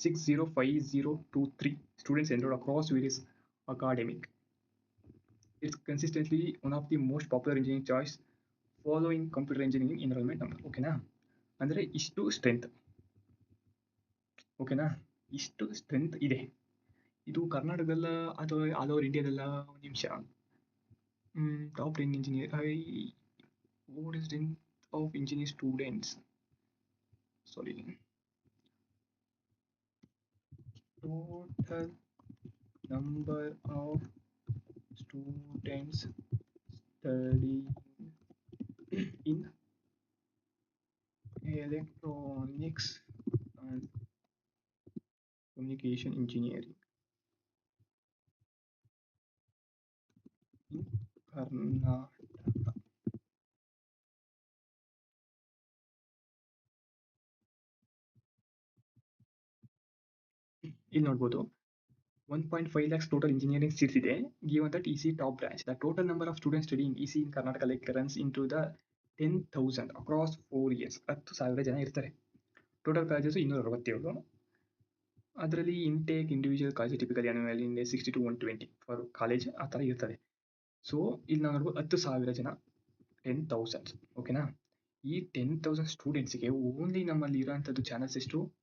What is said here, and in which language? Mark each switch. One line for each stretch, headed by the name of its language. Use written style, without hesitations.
English: 605023 students enrolled across various academic. It's consistently one of the most popular engineering choice following computer engineering enrollment number.
Kannada: ಓಕೆನಾ? ಅಂದರೆ ಇಷ್ಟು strength, ಓಕೆನಾ, ಇಷ್ಟು strength ಇದೆ. ಇದು ಕರ್ನಾಟಕದಲ್ಲ ಅಥವಾ ಆಲ್ ಓವರ್ ಇಂಡಿಯಾದಲ್ಲ? ಒಂದು ನಿಮಿಷ,
English: Top 10 engineer, what is strength of engineering students? Sorry, total number of students studying in electronics and communication engineering in Karnataka.
Kannada: ಇಲ್ಲಿ ನೋಡ್ಬೋದು
English: 1.5 lakhs total engineering seats
Kannada: ಇದೆ.
English: Given that EC top branch, the total number of students studying EC in Karnataka like runs into the 10,000 across 4 years.
Kannada: 10,000 ಜನ ಇರ್ತಾರೆ. Total colleges 267. ಅದರಲ್ಲಿ intake individual college typically annual in 60 to 120 for college ಆ ಥರ ಇರ್ತದೆ. So ಇಲ್ಲಿ ನಾವು ನೋಡ್ಬೋದು 10,000 ಜನ, 10,000. ಓಕೆನಾ? ಈ 10,000 ಸ್ಟೂಡೆಂಟ್ಸ್ಗೆ ಓನ್ಲಿ ನಮ್ಮಲ್ಲಿ ಇರೋಂಥದ್ದು ಚಾನಲ್ಸ್ ಎಷ್ಟು?